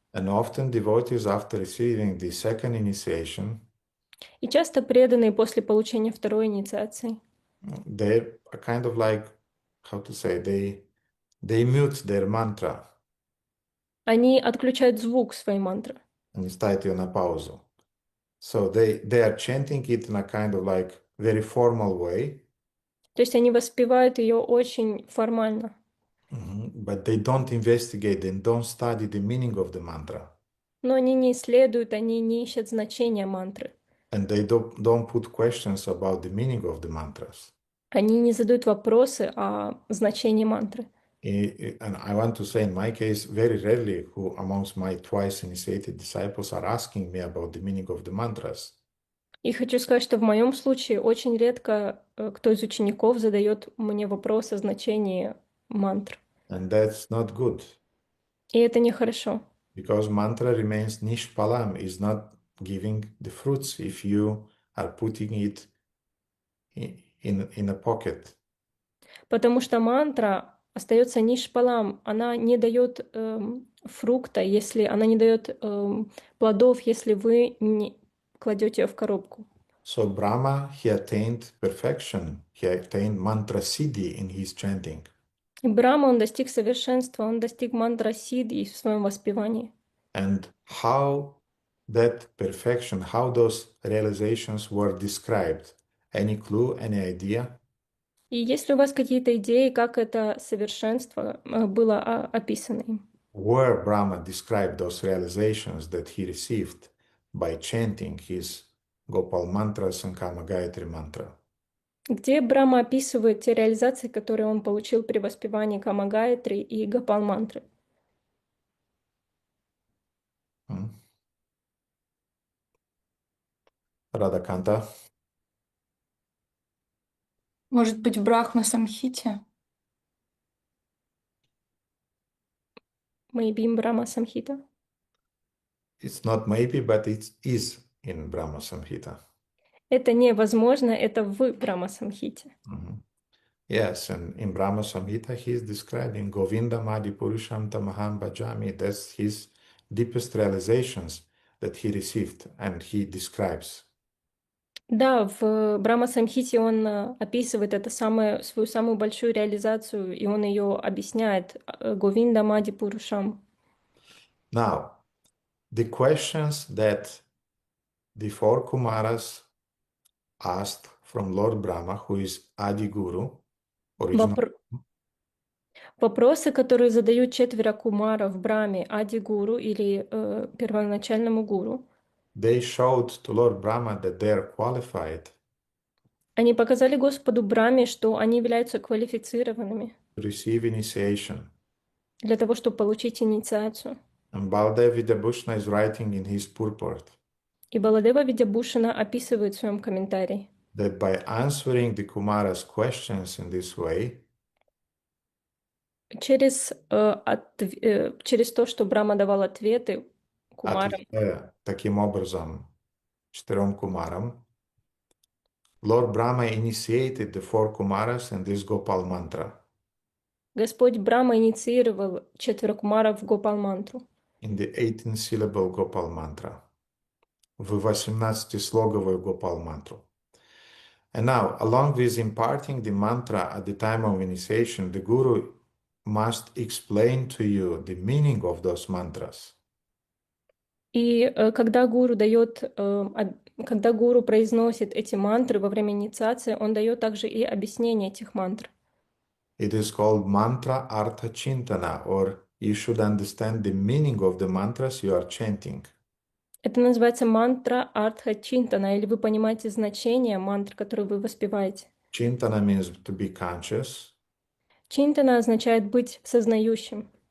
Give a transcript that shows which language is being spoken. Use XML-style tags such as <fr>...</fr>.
<en>And often devotees, after receiving the second initiation,</en> <ru>И часто преданные после получения второй инициации,</ru> <en>they're kind of like, how to say, they mute their mantra</en> <ru>они отключают звук своей мантры. and ставят ее на паузу.</ru> <en>So they are chanting it in a kind of like very formal way,</en> <ru>То есть они воспевают ее очень формально,</ru> <en>but they don't investigate, they don't study the meaning of the mantra.</en> <ru>но они не исследуют, они не ищут значения мантры.</ru> <en>And they don't put questions about the meaning of the mantras.</en> <ru>Они не задают вопросы о значении мантры.</ru> <en>And I want to say, in my case, very rarely who amongst my twice initiated disciples are asking me about the meaning of the mantras.</en> <ru>И хочу сказать, что в моем случае очень редко кто из учеников задает мне вопрос о значении мантр.</ru> <en>And that's not good,</en> <ru>И это нехорошо.</ru> <en>because mantra remains nishpalam, is not giving the fruits if you are putting it in a pocket.</en> <ru>Потому что мантра остается нишпалам, она не дает фрукта, если она не дает плодов, если вы не кладете ее в коробку.</ru> <en>So Brahma, he attained perfection, he attained mantra siddhi in his chanting.</en> <ru>И Брахма, он достиг совершенства, он достиг мантра сидхи в своем воспевании.</ru> <en>And how that perfection, how those realizations were described? Any clue, any idea?</en> <ru>И есть ли у вас какие-то идеи, как это совершенство было описано им?</ru> <en>Where Brahma described those realizations that he received by chanting his Gopal mantras and Kama Gayatri mantra?</en> <ru>Где Брахма описывает те реализации, которые он получил при воспевании Кама Гayatri и Гопал мантры? Радаканта? Может быть, в Брахма-самхите?</ru> <en>Maybe in Брахма Самхита. It's not maybe, but it is in Brahma Samhita.</en> <ru>Это невозможно, это в Брахма Самхите.</ru> <en>Yes, and in Brahma Samhita he is describing Govinda Madi Purusham Tamaham Bhajami. That's his deepest realizations that he received, and he describes.</en> <ru>Да, в Брахма Самхите он описывает это свою самую большую реализацию, и он ее объясняет Говинда Мади Пурушам.</ru> <en>Now, the questions that the four Kumaras asked from Lord Brahma, who is Adi Guru, original.</en> <ru>Вопросы, которые задают четверо кумара в Брахме, Ади Гуру или первоначальному гуру,</ru> <en>They showed to Lord Brahma that they are qualified</en> <ru>они показали Господу Брахме, что они являются квалифицированными</ru> <en>to receive initiation.</en> <ru>для того, чтобы получить инициацию.</ru> <en>And Baldev Vidyabhushana is writing in his purport</en> <ru>И Баладева Видябушина описывает в своем комментарии,</ru> <en>that by answering the Kumaras' questions in this way,</en> <ru>через то, что Брахма давал ответы кумарам, таким образом, четырем Кумарам,</ru> <en>Lord Brahma initiated the four Kumaras and this Gopal mantra</en> <ru>Господь Брахма инициировал четверо кумаров в Гопал мантру,</ru> <en>in the 18-syllable Gopal mantra,</en> <ru>в 18-слоговую Gopal mantra.</ru> <en>And now, along with imparting the mantra at the time of initiation, the Guru must explain to you the meaning of those mantras.</en> <ru>И когда гуру произносит эти мантры во время инициации, он дает также и объяснение этих мантр.</ru> <en>It is called mantra artha chintana, or you should understand the meaning of the mantras you are chanting.</en> <ru>Это называется мантра Артха Чинтана, или вы понимаете значение мантры, которую вы воспеваете.</ru> <en>Chintana means to be conscious,</en> <ru>Чинтана означает быть сознающим.</ru>